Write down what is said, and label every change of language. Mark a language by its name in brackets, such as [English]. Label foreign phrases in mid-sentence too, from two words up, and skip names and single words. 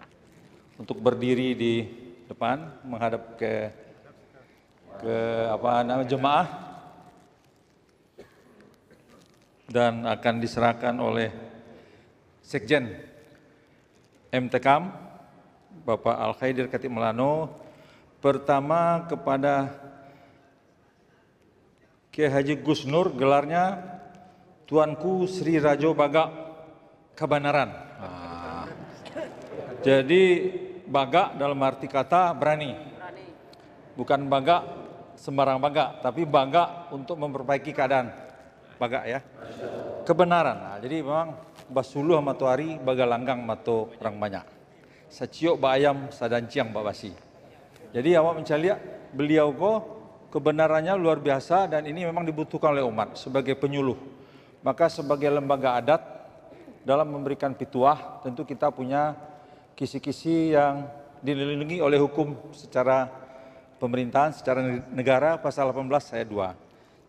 [Indonesian] Untuk berdiri di depan menghadap ke jemaah dan akan diserahkan oleh Sekjen MTKAM Bapak Al-Khaidir Khatib Melano pertama kepada Kiai Haji Gus Nur, gelarnya Tuanku Sri Rajo Baga Kabanaran. Jadi baga dalam arti kata berani. Bukan baga sembarang baga, tapi baga untuk memperbaiki keadaan. Baga ya. Kebenaran. Nah, jadi memang [Minangkabau] basuluh matuari baga langgang mato orang banyak. Saciok ba ayam sadanciang ba basi. [Indonesian] Jadi awak mencari beliau kebenarannya luar biasa dan ini memang dibutuhkan oleh umat sebagai penyuluh. Maka sebagai lembaga adat dalam memberikan pituah tentu kita punya kisi-kisi yang dilindungi oleh hukum secara pemerintahan, secara negara, pasal 18 ayat 2.